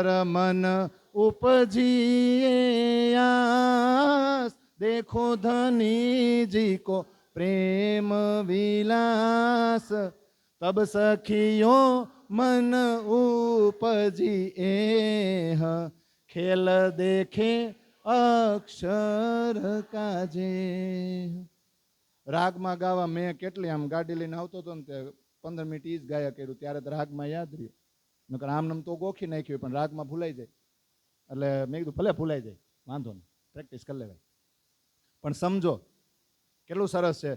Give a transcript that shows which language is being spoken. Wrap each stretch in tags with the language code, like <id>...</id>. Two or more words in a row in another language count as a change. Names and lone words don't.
<hi>मन उपजिए आस, देखो धनी जी को प्रेम विलास, तब सखियों मन उपजी एह, खेल देखे अक्षर काजे.</hi> <gu>રાગમાં ગાવા મેં કેટલી આમ ગાડી લઈને આવતો હતો ને તે 15 મિનિટ ઈ જ ગાયા કર્યું, ત્યારે તો રાગમાં યાદ રહ્યું. નકર આમ તો ગોખી નાખ્યું પણ રાગમાં ભૂલાઈ જાય. એટલે મેં કીધું ભલે ભૂલાઈ જાય વાંધો નહીં, પ્રેક્ટિસ કરી લેવાય. પણ સમજો કેટલું સરસ છે.</gu>